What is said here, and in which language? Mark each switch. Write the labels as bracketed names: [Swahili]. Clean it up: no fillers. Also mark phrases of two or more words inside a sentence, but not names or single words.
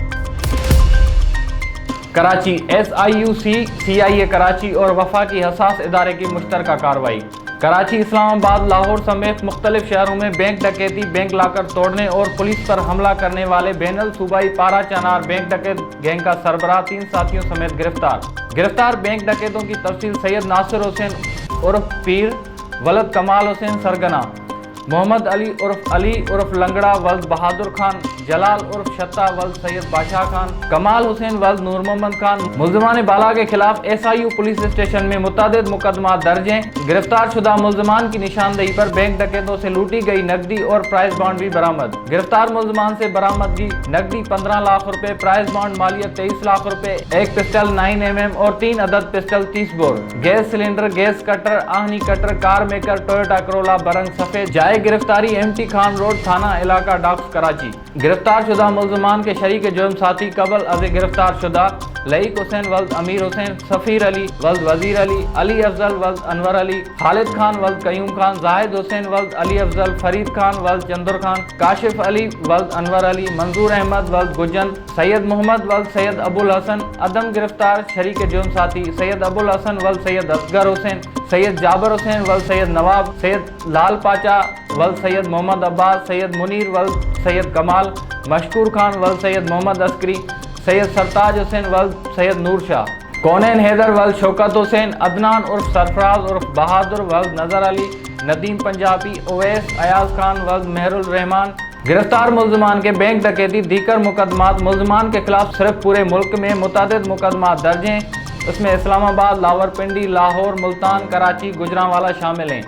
[Urdu] کراچی SIUC CIA کراچی اور وفاقی حساس ادارے کی مشترکہ کارروائی. کراچی، اسلام آباد، لاہور سمیت مختلف شہروں میں بینک ڈکیتی، بینک لاکر توڑنے اور پولیس پر حملہ کرنے والے بین الصوبائی پارا چنار بینک ڈکیت گینگ کا سربراہ 3 ساتھیوں سمیت گرفتار بینک ڈکیتوں کی تفصیل سید ناصر حسین عرف پیر ولد کمال حسین سرغنہ، محمد علی عرف لنگڑا ولد بہادر خان، جلال عرف شتہ ولد سید بادشاہ خان، کمال حسین ولد نور محمد خان. ملزمان بالا کے خلاف SIU پولیس اسٹیشن میں متعدد مقدمہ درج ہیں. گرفتار شدہ ملزمان کی نشاندہی پر بینک ڈکیتوں سے لوٹی گئی نقدی اور پرائز بانڈ بھی برآمد. گرفتار ملزمان سے برآمدگی نقدی 15 لاکھ روپے، پرائز بانڈ مالیت 23 لاکھ روپے، ایک پسٹل 9mm اور 3 عدد پسٹل 30 بور، گیس سلنڈر، گیس کٹر، آہنی کٹر، کار میکر، ٹویوٹا کرولا برنگ سفید. گرفتاری MT خان روڈ تھانہ علاقہ ڈاکس کراچی. گرفتار شدہ ملزمان کے شریک جرم ساتھی قبل از گرفتار شدہ لئیق حسین ولد امیر حسین، سفیر علی ولد وزیر علی افضل ولد انور علی، خالد خان ولد قیوم خان، زاہد حسین ولد علی افضل، فرید خان ولد چندر خان، کاشف علی ولد انور علی، منظور احمد ولد گجن، سید محمد ولد سید ابو الحسن. عدم گرفتار شریک جرم ساتھی سید ابو الحسن ولد سید اصغر حسین، سید جابر حسین ولد سید نواب، سید لال پاچا ولد سید محمد عباس، سید منیر ولد سید کمال، مشکور خان ولد سید محمد عسکری، سید سرتاج حسین ولد سید نور شاہ، کونین حیدر ولد شوکت حسین, عدنان عرف سرفراز عرف بہادر ولد نذر علی، ندیم پنجابی، اویس ایاز خان ولد مہر الرحمان. گرفتار ملزمان کے بینک ڈکیتی دیگر مقدمات ملزمان کے خلاف صرف پورے ملک میں متعدد مقدمات درج ہیں. اس میں اسلام آباد، لاورپنڈی، لاہور، ملتان، کراچی، گوجرانوالہ شامل ہیں.